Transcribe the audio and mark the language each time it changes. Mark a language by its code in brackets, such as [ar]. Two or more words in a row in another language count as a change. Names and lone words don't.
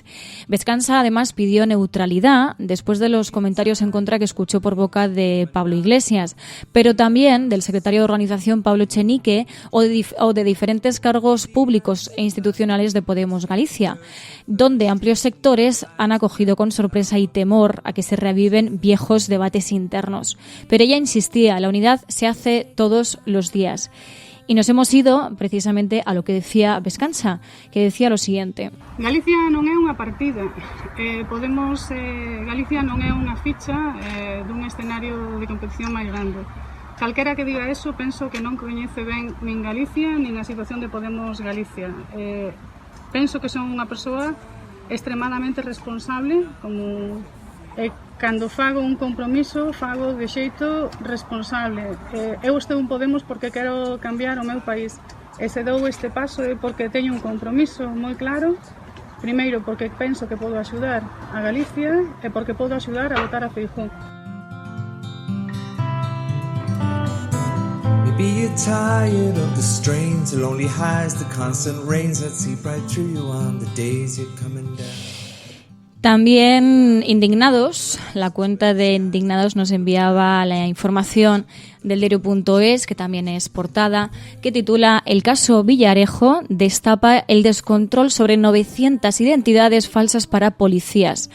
[es] Vescansa además pidió neutralidad después de los comentarios en contra que escuchó por boca de Pablo Iglesias, pero también del secretario de organización Pablo Echenique o de diferentes cargos públicos e institucionales de Podemos Galicia, donde amplios sectores han acogido con sorpresa y temor a que se reaviven viejos debates internos. Pero ella insistía, la unidad se hace todos los días. Y nos hemos ido precisamente a lo que decía Vescansa, que decía lo siguiente. [gl] Galicia non é unha partida. Podemos, Galicia non é unha ficha dun escenario de competición máis grande. Calquera que diga eso, penso que non coñece ben nin Galicia, nin a situación de Podemos Galicia. Penso que son unha persoa extremadamente responsable, como cando fago un compromiso, fago de xeito responsable. Eu estou en Podemos porque quero cambiar o meu país. E se dou este paso é porque teño un compromiso moi claro. Primeiro, porque penso que podo axudar a Galicia e porque podo axudar a votar a Feijóo. [en] Maybe you're tired of the strains, the lonely highs, the constant rains that seep right through you on the days you're coming down. [es] También Indignados, la cuenta de Indignados nos enviaba la información del diario.es, que también es portada, que titula: El caso Villarejo destapa el descontrol sobre 900 identidades falsas para policías.